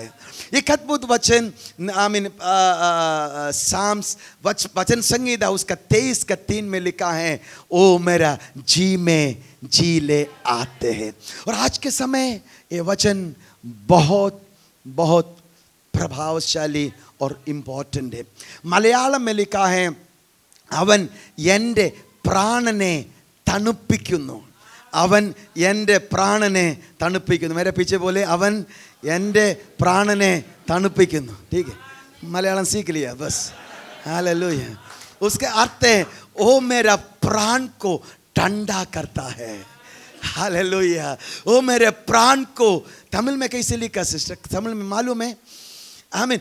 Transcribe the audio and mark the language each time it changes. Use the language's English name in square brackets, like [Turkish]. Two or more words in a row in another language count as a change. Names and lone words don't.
[Hindi] एक अद्भुत वचन साम्स वचन संहिता उसका 23:3 में लिखा है, ओ मेरा जी में जी ले आते हैं। और आज के समय ये वचन बहुत बहुत प्रभावशाली और इम्पोर्टेंट है। मलयालम में लिखा है, [Malayalam] അവൻ എൻ്റെ പ്രാണനെ തണുപ്പിക്കുന്നു, അവൻ എൻ്റെ പ്രാണനെ തണുപ്പിക്കുന്നു। [Hindi] मेरे पीछे बोले, [Malayalam] അവൻ എൻ്റെ പ്രാണനെ തണുപ്പിക്കുന്നു। [Hindi] ठीक है, मलयालम सीख लिया बस। हालेलुया। उसका अर्थ है, ओ मेरा प्राण को ठंडा करता है। हालेलुया। ओ मेरे प्राण को, तमिल में कैसे लिखा सिस्टर? तमिल में मालूम है? आमीन।